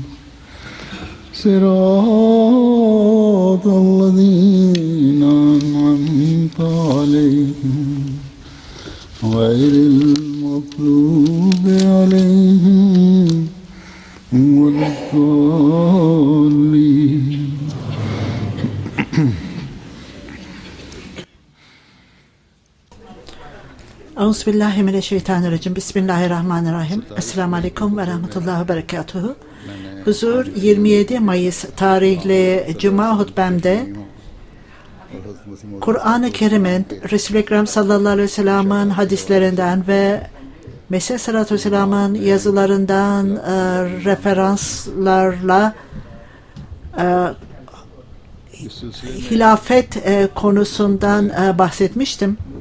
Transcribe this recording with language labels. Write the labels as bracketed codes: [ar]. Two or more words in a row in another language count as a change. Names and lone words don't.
[ar] صراط الذين أنعمت عليهم غير المغضوب عليهم ولا الضالين. أعوذ بالله من الشيطان الرجيم. بسم الله الرحمن الرحيم. السلام عليكم ورحمة الله وبركاته. [tr] Huzur 27 Mayıs tarihli Cuma hutbemde Kur'an-ı Kerim'in Resul-i Ekrem [ar] صلى الله عليه وسلم'in [tr] hadislerinden ve Mesih [ar] صلى الله عليه وسلم'in [tr] yazılarından referanslarla hilafet konusundan bahsetmiştim.